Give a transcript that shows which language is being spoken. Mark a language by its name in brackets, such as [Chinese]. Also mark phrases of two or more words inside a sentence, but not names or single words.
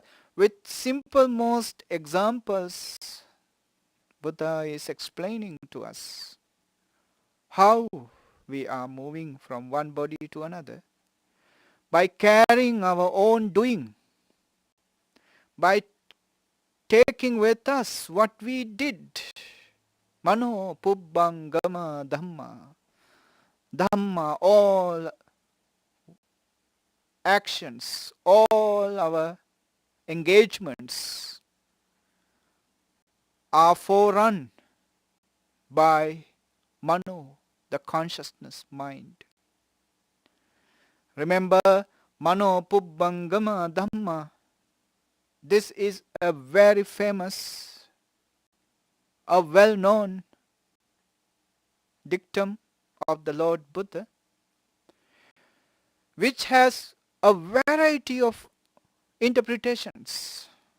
[English] With simple most examples, Buddha is explaining to us how we are moving from one body to another by carrying our own doing, by taking with us what we did. [Pali] Mano pubbangama dhamma. [English] Dhamma, all actions, all our engagements are forerun by Mano, the consciousness mind. Remember, [Pali] Mano pubbangama dhamma. [English] This is a very famous, a well-known dictum of the Lord Buddha, which has a variety of interpretations.